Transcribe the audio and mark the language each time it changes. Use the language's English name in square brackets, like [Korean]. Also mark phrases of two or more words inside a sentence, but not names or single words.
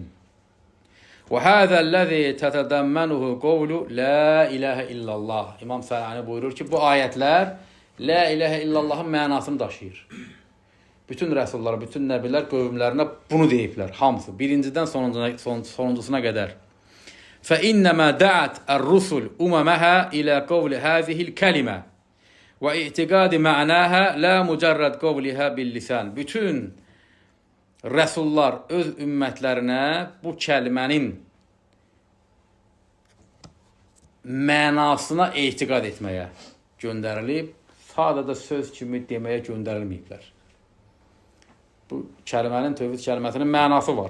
[Arabic] وهذا الذي تضمنه قول لا إله إلا الله. [Azerbaijani] İmam Sələni buyurur ki, bu ayətlər [Arabic] لا إله إلا الله [Azerbaijani] mənasını daşıyır. Bütün rəsullar, bütün nəbilər qövmlərinə bunu deyiblər, hamısı. Birincidən sonuncusuna qədər. [Arabic] فإنما دعت الرسل أممها إلى قول هذه الكلمة واعتقاد معناها لا مجرد قولها بالlisan. [Azerbaijani] Bütün rəsullar öz ümmətlərinə bu kəlmənin mənasına etiqad etməyə göndərilib, sadəcə söz kimi deməyə göndərilməyiblər. Bu kəlmənin, tövhid kəlməsinin mənası var.